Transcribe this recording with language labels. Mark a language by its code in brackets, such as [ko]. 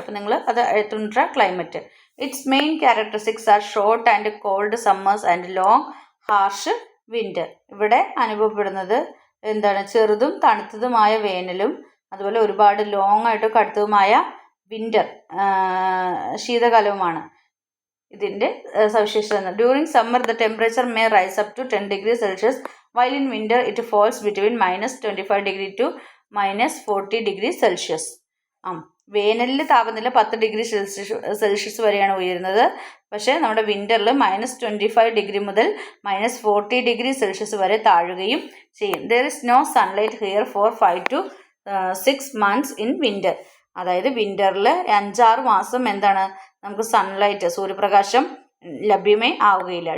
[ml] അപ്പോൾ നിങ്ങൾ അത് [en] Tundra climate. Its main characteristics are short and cold summers and long harsh winter. [ml] ഇവിടെ അനുഭവപ്പെടുന്നത് എന്താണ്? ചെറുതും തണുത്തതുമായ വേനലും അതുപോലെ ഒരുപാട് ലോങ് ആയിട്ട് കടുത്തതുമായ വിൻ്റർ, ശീതകാലവുമാണ് ഇതിൻ്റെ സവിശേഷത. [en] During summer the temperature may rise up to 10 degrees Celsius, while in winter it falls between -25 degree to -40 degree Celsius. [ml] വേനലിൽ താപനില 10 ഡിഗ്രി സെൽഷ്യസ് വരെയാണ് ഉയരുന്നത്. പക്ഷേ നമ്മുടെ വിൻ്ററിൽ -25 ഡിഗ്രി മുതൽ -40 ഡിഗ്രി സെൽഷ്യസ് വരെ താഴുകയും ചെയ്യും. [en] There is no sunlight here for 5 to 6 months in winter. [ml] അതായത് വിൻ്ററിൽ 5-6 മാസം എന്താണ് നമുക്ക് സൺലൈറ്റ്, സൂര്യപ്രകാശം ലഭ്യമേ ആവുകയില്ല.